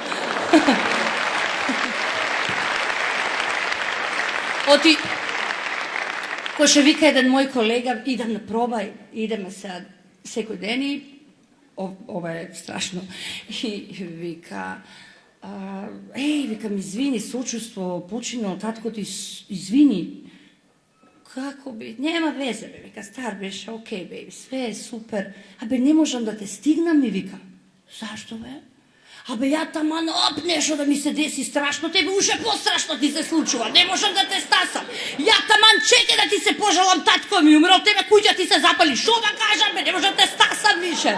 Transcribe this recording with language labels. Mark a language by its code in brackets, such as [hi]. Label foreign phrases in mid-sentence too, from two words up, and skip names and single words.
[mk] Оти, кој ше вика еден мој колега, идам на проба, идеме сега секој ден и ова е страшно. И вика, викам, извини, сочувство, починал таткото, извини. kako bi, nema veze, be, vika, star беше, okej, baby, sve je super. Абе, не можам да те стигнам, ми вика. Зашто, бе? Абе, ја таман, нешто да ми се деси страшно, тебе уште пострашно ти се случува, не можам да те стасам. Ја таман чеке да ти се пожалам, татко ми умрел, тебе куќа ти се запали, шо да кажам, бе, не можам да те стасам више.